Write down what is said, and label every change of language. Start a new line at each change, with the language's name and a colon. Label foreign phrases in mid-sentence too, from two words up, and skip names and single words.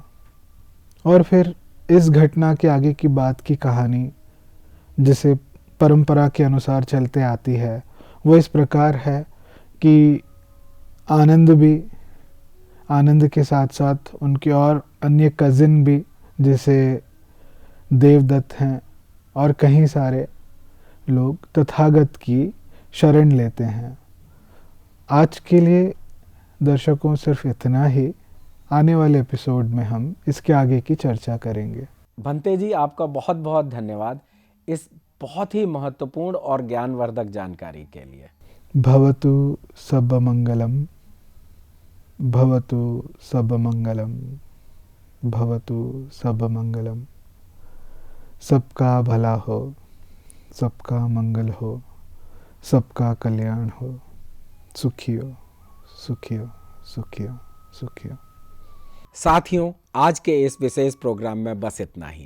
Hindi: और फिर इस घटना के आगे की बात की कहानी, जिसे परंपरा के अनुसार चलते आती है, वो इस प्रकार है कि आनंद के साथ साथ उनके और अन्य कज़िन भी, जैसे देवदत्त हैं और कहीं सारे लोग तथागत की शरण लेते हैं। आज के लिए दर्शकों सिर्फ इतना ही। आने वाले एपिसोड में हम इसके आगे की चर्चा करेंगे। भंते जी, आपका बहुत बहुत धन्यवाद इस बहुत ही महत्वपूर्ण और ज्ञानवर्धक जानकारी के लिए।
Pali: भवतु सब मंगलम, भवतु सब मंगलम, भवतु सब मंगलम।
Hindi: सबका भला हो, सबका मंगल हो, सबका कल्याण हो। सुखी हो, सुखी हो, सुखी हो, सुखी हो। साथियों, आज के इस विशेष प्रोग्राम में बस इतना ही।